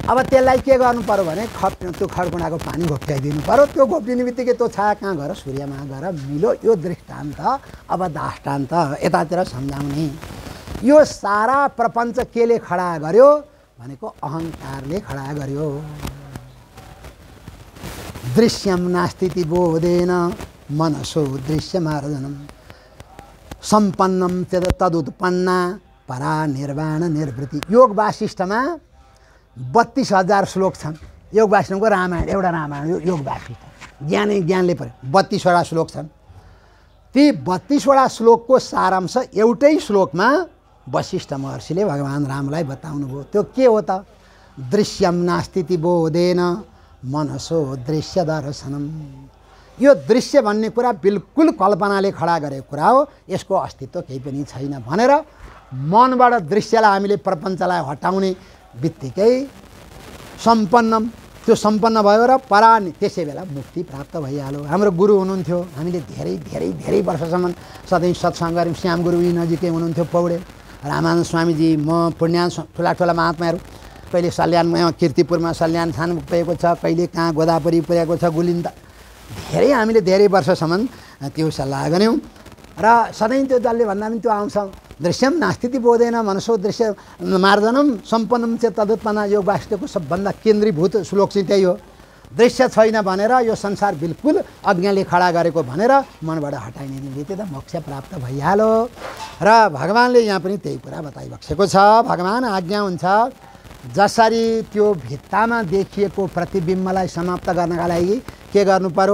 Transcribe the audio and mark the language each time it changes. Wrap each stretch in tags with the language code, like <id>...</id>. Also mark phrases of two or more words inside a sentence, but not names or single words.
<ne>अब त्यसलाई के गर्नु पर्यो भने त्यो खडकुँडाको पानी घोप्ट्याइदिनु पर्यो। त्यो घोप्टिने बित्तिकै त्यो छाया कहाँ गएर सूर्यमा गएर मिलो। यो दृष्टान्त अब दाष्टान्त यतातिर सम्झाउने। यो सारा प्रपञ्च केले खडा गर्यो भनेको अहङ्कारले खडा गर्यो।</ne> <sa>दृश्यम नास्ति बोधेन मनसो दृश्यमार्जनम सम्पन्नम तदुत्पन्ना परा निर्वाण निर्वृत्ति।</sa> <ne>योग वासिष्ठमा 32,000 श्लोक छन्। योग वासिष्ठको रामायण एउटा रामायण यो योग वासिष्ठ ज्ञानले पर्यो। 32वटा श्लोक छन्। ती 32वटा श्लोकको सारांश एउटै श्लोकमा वशिष्ठ महर्षिले भगवान् रामलाई बताउनु भयो। त्यो के हो त?</ne> <sa>दृश्यम नास्ति बोधेन मनसो दृश्य दर्शनम।</sa> <ne>यो दृश्य भन्ने कुरा बिल्कुल कल्पनाले खडा गरेको कुरा हो। यसको अस्तित्व केही पनि छैन भनेर मनबाट दृश्यलाई हामीले प्रपञ्चलाई हटाउने बित्तिकै सम्पन्नम त्यो सम्पन्न भयो र परा त्यसै बेला मुक्ति प्राप्त भइहाल्यो। हाम्रो गुरु हुनुहुन्थ्यो। हामीले धेरै धेरै धेरै वर्षसम्म सधैँ सत्सङ्ग गऱ्यौँ। श्याम गुरु यी नजिकै हुनुहुन्थ्यो पौडेल, रामानन्द स्वामीजी, म पुण्यान ठुला ठुला महात्माहरू। कहिले सल्यानमा कीर्तिपुरमा सल्यान थान पुगेको छ, कहिले कहाँ गोदावरी पुगेको छ, गुलिन्द। धेरै हामीले धेरै वर्षसम्म त्यो सल्लाह गऱ्यौँ र सधैँ त्यो जसले भन्दा पनि त्यो आउँछ।</ne> <sa>दृश्यम नास्ति बोधेन मनसो दृश्य मार्जनम सम्पन्नम</sa> <ne>चाहिँ</ne> <sa>तदुत्पन्न।</sa> <ne>योग वासिष्ठको सबभन्दा केन्द्रीभूत श्लोक चाहिँ त्यही हो। दृश्य छैन भनेर यो संसार बिल्कुल अज्ञानले खडा गरेको भनेर मनबाट हटाइने बित्तिकै त मोक्ष प्राप्त भइहाल्यो। र भगवान्ले यहाँ पनि त्यही कुरा बताइबक्सेको छ। भगवान् आज्ञा हुन्छ जसरी त्यो भित्तामा देखिएको प्रतिबिम्बलाई समाप्त गर्नका लागि के गर्नु पर्यो?</ne>